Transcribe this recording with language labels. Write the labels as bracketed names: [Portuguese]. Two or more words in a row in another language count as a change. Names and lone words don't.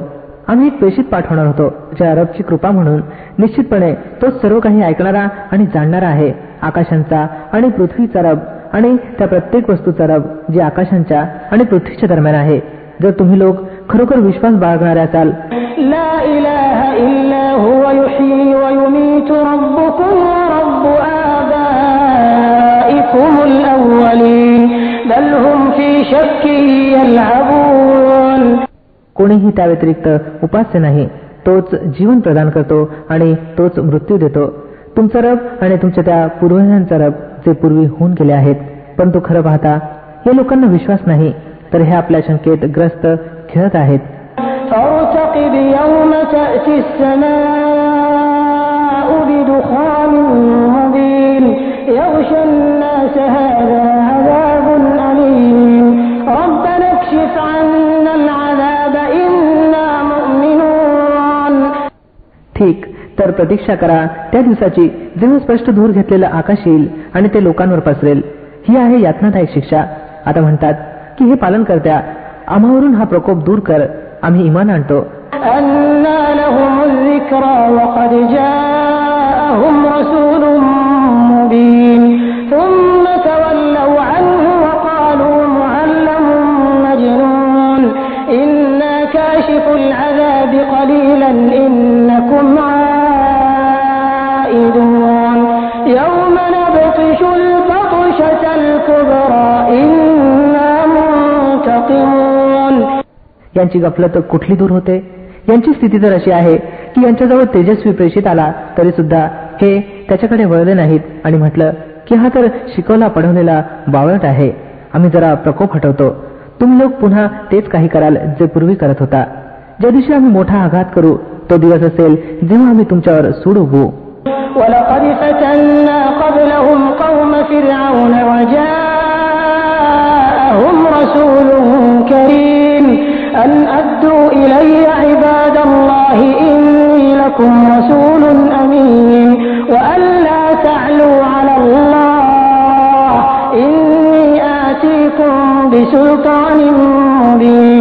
[Marathi] आम्ही एक प्रेषित पाठवणार होतो ज्या रबची कृपा म्हणून निश्चितपणे तो सर्व काही ऐकणारा आणि जाणणारा आहे. आकाशांचा आणि पृथ्वीचा रब आणि त्या प्रत्येक वस्तूचा रब जे आकाशांच्या आणि पृथ्वीच्या दरम्यान आहे. जर तुम्ही लोक खरोखर विश्वास बाळगणारे असाल, [Arabic] لا إله إلا هو يحيي ويميت ربكم ورب آبائكم الأولين بل هم في شك يلعبون. [Marathi] कोणीही त्या व्यतिरिक्त उपास्य नाही, तोच जीवन प्रदान करतो आणि तोच मृत्यू देतो. तुमचा रब आणि तुमच्या त्या पूर्वजांचा रब जे पूर्वी होऊन गेले आहेत. परंतु खरं पाहता या लोकांना विश्वास नाही, तर हे आपल्या शंकेत ग्रस्त खेळत आहेत. [Arabic] فارتقب يوم تأتي السماء بدخان مبين يغشى الناس هذا عذاب أليم ربنا اكشف عنا العذاب إنا مؤمنون. [Marathi] ठीक, तर प्रतीक्षा करा त्या दिवसाची जेव्हा स्पष्ट धूर घेतलेलं आकाश येईल आणि ते लोकांवर पसरेल. ही आहे यातनादायक शिक्षा. आता म्हणतात की हे पालन करत्या, आम्हावरून हा प्रकोप दूर कर, आम्ही इमान आणतो. [Arabic] أنى لهم الذكرى وقد جاءهم رسول مبين ثم تولوا عنه وقالوا معلم مجنون إنا كاشف العذاب قليلا إنكم عائدون يوم نبطش البطشة الكبرى إنا منتقمون. [Marathi] यांची गफलत कुठली दूर होते. यांची स्थिती तर अशी आहे की यांच्याजवळ तेजस्वी प्रेषित आला तरी सुद्धा हे त्याच्याकडे वळले नाहीत आणि म्हटलं की हा तर शिकवला पढवलेला बावळट आहे. आम्ही जरा प्रकोप हटवतो, तुम्ही लोक पुन्हा तेच काही कराल जे पूर्वी करत होता. ज्या दिवशी आम्ही मोठा आघात करू तो दिवस असेल जेव्हा आम्ही तुमच्यावर सूड उगवू. [Arabic] ولقد فتنا قبلهم قوم فرعون وجاءهم رسول كريم أن أدوا إلي عباد الله إني لكم رسول أمين وأن لا تعلوا على الله إني آتيكم بسلطان مبين.